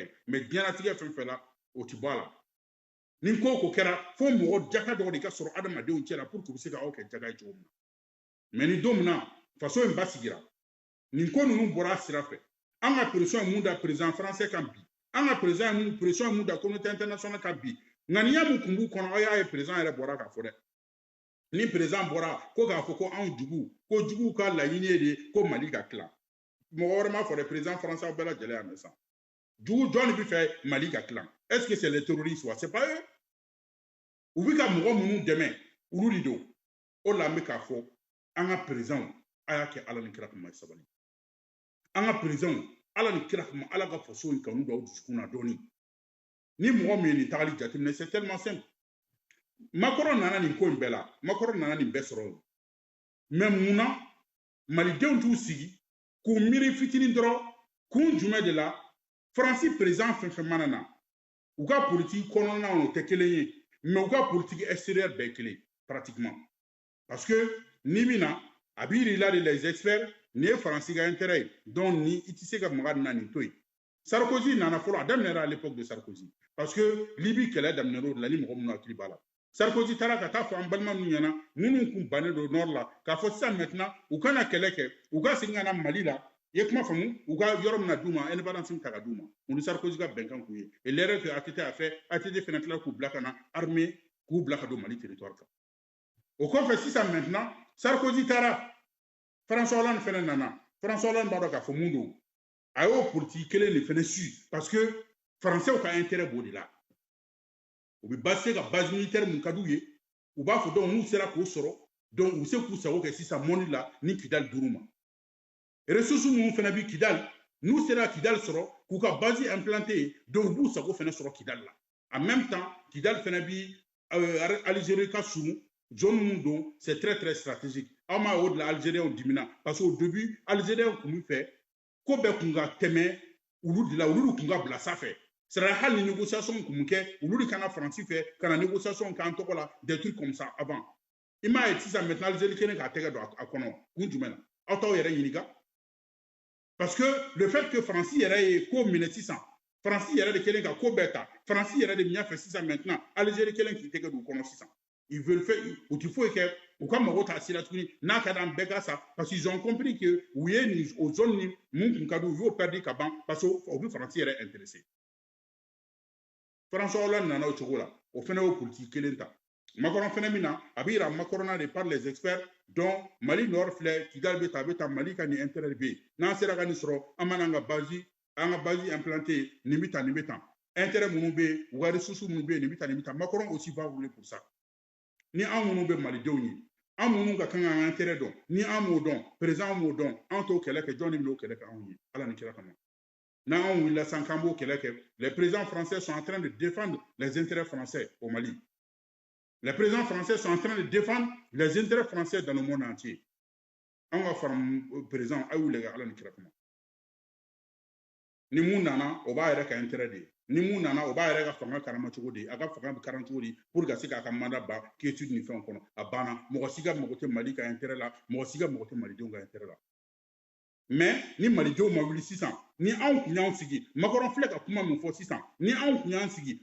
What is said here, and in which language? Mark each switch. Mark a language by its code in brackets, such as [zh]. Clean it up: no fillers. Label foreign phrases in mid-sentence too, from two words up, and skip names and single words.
[bm] ye mais diɲɛlatigɛ fɛn fɛn la o ti bɔ a la ni ko ko kɛra fo mɔgɔ jaka dɔw de ka sɔrɔ adamadenw cɛla pour que u bɛ se ka aw kɛ jaga ye cogo min na mais ni don min na faso in basigira nin ko ninnu bɔra a sira fɛ an ka pression ye mun da [fr] président français [bm] kan bi an ka pression ye mun da [fr] communauté internationale [bm] kan bi ŋaniya mun kun b'u kɔnɔ aw y'a ye président yɛrɛ bɔra k'a fɔ dɛ ni président bɔra ko k'a fɔ ko anw jugu ko juguw ka laɲini ye de ko Mali ka tila mɔgɔ wɛrɛ [fr] président français [bm] bɛɛ lajɛlen y'a mɛn sa dugu jɔn de bɛ fɛ Mali ka tilan [fr] est-ce que c'est les terroristes [bm] wa [fr] c'est pas eux [bm] u bɛ ka mɔgɔ minnu dɛmɛ olu de don o la an bɛ k'a fɔ an ka président a y'a kɛ Ala ni kira kama sabali an ka président Ala ni kira kama Ala ka faso in kanu don aw dusukun na dɔɔni ni mɔgɔ min ye nin tagali jateminɛ [fr] c'est tellement simple [bm] Macron nana nin ko in bɛɛ la Macron nana nin bɛɛ sɔrɔ mais munna malidenw t'u sigi k'u miiri fitinin dɔrɔn kun jumɛn de la Faransi président fɛn fɛn mana na u ka politique kɔnɔna o tɛ kelen ye mais u ka [fr] politique extérieure [bm] bɛɛ kelen pratiquement [fr] parce que [bm] ni min na a b'i yira i la de [fr] les experts [bm] ni ye Faransi ka intérêt ye donc ni i tɛ se ka maga nin na nin to yen Sarkozy nana fɔlɔ a daminɛra [fr] à l'époque de Sarkozy parce que [bm] Libye kɛlɛ daminɛra o de la ni mɔgɔ minnu hakili b'a la Sarkozy taara ka taa fɔ an balima minnu ɲɛna minnu kun bannen don nord la k'a fɔ sisan maintenant u kana kɛlɛ kɛ u ka segin ka na Mali la i ye kuma faamu u ka yɔrɔ min na d'u ma indépendance ta ka d'u ma o ni Sarkozy ka bɛnkan kun ye [fr] et l'erreur que ATT a fait [bm] ATT fana tila k'u bila ka na armée k'u bila ka don Mali territoire kan o kɔfɛ sisan maintenant Sarkozy taara François Hollande fana nana François Hollande b'a dɔn k'a fɔ mun don a y'o politique kelen de fana su [fr] parce que français [bm] ka intérêt b'o de la u bɛ base ka [fr] base militaire [bm] mun ka d'u ye u b'a fɔ donc n'u sera k'o sɔrɔ donc u bɛ se k'u sago kɛ sisan mɔni la ni Kidali duuru ma ressources minnu fana bi Kidali n'u sera Kidali sɔrɔ k'u ka base implanté donc u b'u sago fana sɔrɔ Kidali la [fr] en même [bm] temps Kidali fana bi Algérie ka surun zone min don [fr] c'est très très stratégique [bm] aw m'a o de la Algériens dimina [fr] parce que au début [bm] Algériens kun bɛ fɛ ko bɛɛ kun ka tɛmɛ olu de la olu kun ka bila sanfɛ [fr] c'est à dire [bm] hali ni négociation kun bɛ kɛ olu de kana Faransi fɛ ka na négociation k'an tɔgɔ la [fr] des trucs comme ça avant [bm] i m'a ye sisan maintenant Algérie kelen k'a tɛgɛ don a kɔnɔ kun jumɛn na aw t'aw yɛrɛ ɲininka [fr] parce que le fait que [bm] Faransi yɛrɛ ye ko minɛ sisan Faransi yɛrɛ de kelen ka ko bɛɛ ta Faransi yɛrɛ de ɲɛ fɛ sisan maintenant Algérie kelen k'i tɛgɛ don u kɔnɔ sisan [fr] ils veulent faire [bm] u ti foyi kɛ u ka mago t'a sira tuguni n'a ka d'an bɛɛ ka sa [fr] parce qu'ils ont compris que [bm] u ye nin o zone ni mun kun ka di u y'o perdu ka ban [fr] parce que [bm] o bɛ Faransi yɛrɛ intéressé François Hollande nana o cogo la o fana y'o politique kelen ta Macron fana min na a bɛ yira Macron na de [fr] par les experts dont [bm] Mali Nord filɛ Kidali bɛ ta Mali ka nin intérêt bɛ yen n'an sera ka nin sɔrɔ an b'an ka base implanté nin bɛ tan nin bɛ tan intérêt minnu bɛ yen u ka ressources minnu bɛ yen nin bɛ tan nin bɛ tan [fr] Macron aussi va rouler pour ça [bm] ni an minnu bɛ malidenw ye an minnu ka kan k'an intérêt dɔn ni an m'o dɔn président m'o dɔn an t'o kɛlɛ kɛ jɔn de bɛ o kɛlɛ kɛ anw ye Ala ni kira kama n'an wulila sisan k'an b'o kɛlɛ kɛ [fr] les présidents français sont en train de défendre les intérêts français au Mali les présidents français sont en train de défendre les intérêts français dans le monde entier [bm] an ka fara président a y'u lajɛ Ala ni kira kama ni mun nana o b'a yɛrɛ ka intérêt de ye ni mun nana o b'a yɛrɛ ka fanga karama cogo di a ka fanga bɛ karan cogo di pour ka se k'a ka mandat ban quiétude ni fɛnw kɔnɔ a banna mɔgɔ si ka mago tɛ Mali ka intérêt la mɔgɔ si ka mago tɛ malidenw ka intérêt la mais ni malidenw ma wuli sisan ni anw kun y'anw sigi Macron filɛ ka kuma min fɔ sisan ni anw kun y'an sigi